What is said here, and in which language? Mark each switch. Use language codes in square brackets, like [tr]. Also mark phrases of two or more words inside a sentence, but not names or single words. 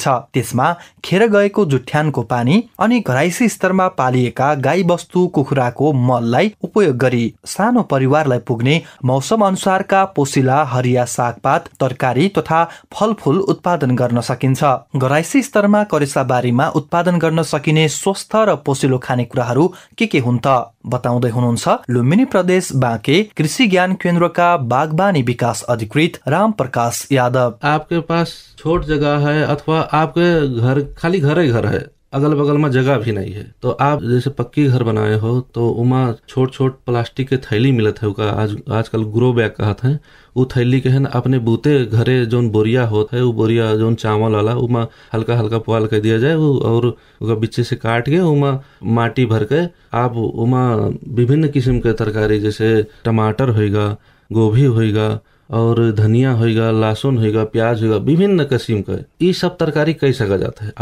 [ne] त्यसमा खेर गएको जुठ्यानको पानी अनि घरायसी स्तरमा पालिएका गाई बस्तु कुखुराको मललाई उपयोग गरी सानो परिवारलाई पुग्ने मौसम अनुसारका पोसिला, हरिया सागपात, तरकारी तथा फलफुल उत्पादन गर्न सकिन्छ। घरायसी स्तरमा करेसाबारीमा उत्पादन गर्न सकिने स्वस्थ र पोसिलो खानेकुराहरू के हुन् त बताउँदै हुनुहुन्छ लुम्बिनी प्रदेश बाँके कृषि ज्ञान केन्द्रका बागबानी विकास अधिकृत राम प्रकाश यादव। [hi] आपके पास छोट जगह है अथवा आपके घर खाली घर ही घर है, अगल बगल में जगह भी नहीं है, तो आप जैसे पक्की घर बनाए हो तो उमा छोट छोट प्लास्टिक के थैली मिलत है, आजकल [en] grow bag [hi] कहत है, वो थैली के है ना अपने बूते घरे जोन बोरिया होता है, वो बोरिया जोन चावल वाला उमा हल्का हल्का पुआल कर दिया जाए वो, और बीच से काट के उमा माटी भर के आप उमा विभिन्न किस्म के तरकारी जैसे टमाटर होगा, गोभी होगा और धनिया होगा, लहसुन होगा, प्याज होगा, विभिन्न किस्म का ये सब तरकारी कई सका जाता है।